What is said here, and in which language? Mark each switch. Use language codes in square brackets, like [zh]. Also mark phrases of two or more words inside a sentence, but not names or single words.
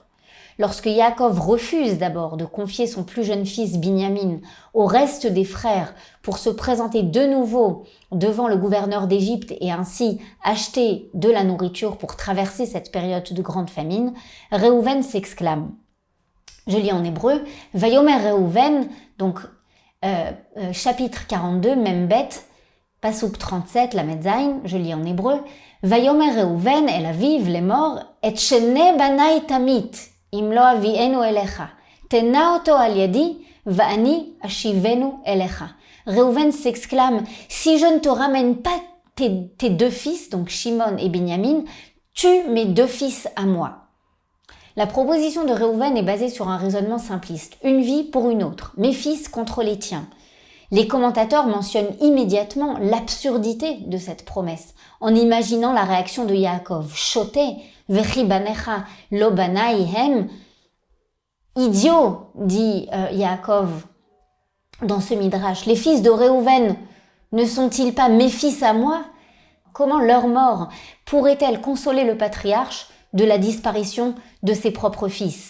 [fr] Lorsque Yaakov refuse d'abord de confier son plus jeune fils Binyamin au reste des frères pour se présenter de nouveau devant le gouverneur d'Égypte et ainsi acheter de la nourriture pour traverser cette période de grande famine, Réhouven s'exclame. Je lis en hébreu, [he] ויאמר ראובן, [fr] donc chapitre 42, même bête, Pasuk 37, la Medzaïn, je lis en hébreu, [he] ויאמר ראובן אל אביו לאמר, את שני בני תמית, אם לא אביאנו אליך, תנה אתו על ידי, ואני אשיבנו אליך. [fr] Réhouven s'exclame, si je ne te ramène pas tes deux fils, donc Shimon et Binyamin, tue mes deux fils à moi. La proposition de Réhouven est basée sur un raisonnement simpliste. Une vie pour une autre, mes fils contre les tiens. Les commentateurs mentionnent immédiatement l'absurdité de cette promesse, en imaginant la réaction de Yaakov. [he] שוטה, וכי בניך לא בני הם. [fr] Idiot, dit Yaakov dans ce midrash. Les fils de Réhouven ne sont-ils pas mes fils à moi? Comment leur mort pourrait-elle consoler le patriarche de la disparition de ses propres fils?